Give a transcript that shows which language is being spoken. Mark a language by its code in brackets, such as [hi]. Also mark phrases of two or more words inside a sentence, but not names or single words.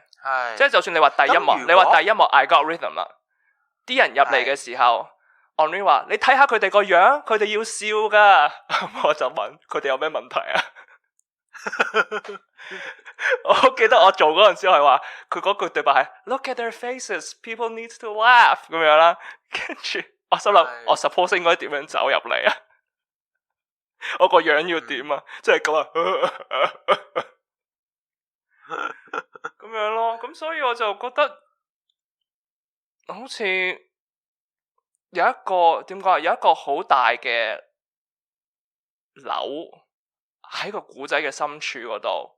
[yue] 係。即係就算你話第一幕，你話第一幕 I Got Rhythm 啦，啲人入嚟嘅時候，Henri 話你睇下佢哋個樣，佢哋要笑噶。我就問佢哋有咩問題啊？我記得我做嗰陣時係話，佢嗰句對白係 [en] Look at their faces, people need to laugh [yue] 咁樣啦。跟住我心諗，我 suppose 應該點樣走入嚟啊？我個樣要點啊？即係咁啊，咁樣咯。咁所以我就覺得好似有一個點講啊，有一個好大嘅瘤喺個古仔嘅深處嗰度，